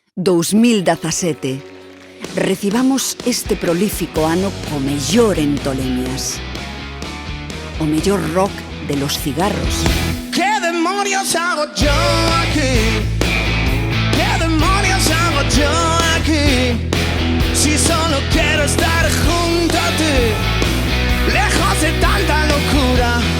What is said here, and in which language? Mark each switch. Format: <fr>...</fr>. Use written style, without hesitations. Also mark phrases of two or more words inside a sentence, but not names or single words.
<gl>2017. Recibamos este prolífico ano co mellor en Tolemias. O mellor rock</gl> <es>de los cigarros. ¿Qué demonios hago yo aquí? ¿Qué demonios hago yo aquí? Si solo quiero estar junto a ti, lejos de tanta locura.</es>